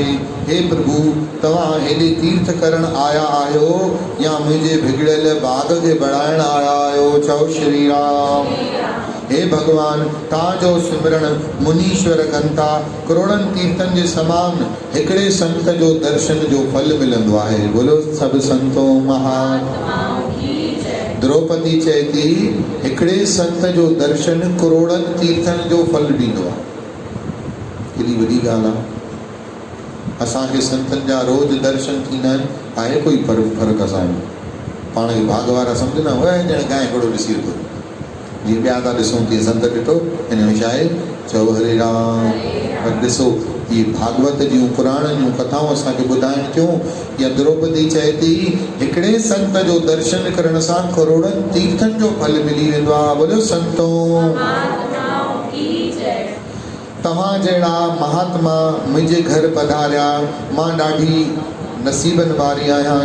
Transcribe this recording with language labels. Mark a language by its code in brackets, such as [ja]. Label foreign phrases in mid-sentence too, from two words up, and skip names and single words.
[sd] हे प्रभु, तव्हां हेॾे तीर्थ करणु आया आहियो या मुंहिंजे बिगड़ियल बाग खे बढ़ाइणु आया आहियो? चओ श्री राम। हे भगवान, तव्हांजो सिमरण मुनीश्वर कनि था। करोड़नि तीर्थनि जे समान हिकिड़े संत जो दर्शन जो फल मिलंदो आहे। बोलो सभु संतो [hi] महात्माओं की जय। [sd] द्रौपदी चए थी, हिकिड़े संत जो दर्शन करोड़नि तीर्थनि जो फल ॾींदो आहे। केॾी वॾी ॻाल्हि आहे। असांखे संतनि जा रोज़ दर्शन थींदा आहिनि, आहे कोई फ़र्क़ु असांजो? पाण खे भाग वारा सम्झंदा, वह ॼण गांइ हिकिड़ो ॾिसी वरितो, जीअं ॿिया था ॾिसूं तीअं संत ॾिठो, हिन में छा आहे? चओ हरे राम। पर ॾिसो, इहे भागवत जूं पुराणनि जूं कथाऊं असांखे ॿुधाइनि थियूं। या द्रौपदी चए थी, हिकिड़े संत जो दर्शन करण सां करोड़नि तीर्थनि जो फल मिली वेंदो आहे। बोलो संतो तव्हां जहिड़ा महात्मा मुंहिंजे घर पधारिया, मां ॾाढी नसीबनि वारी आहियां।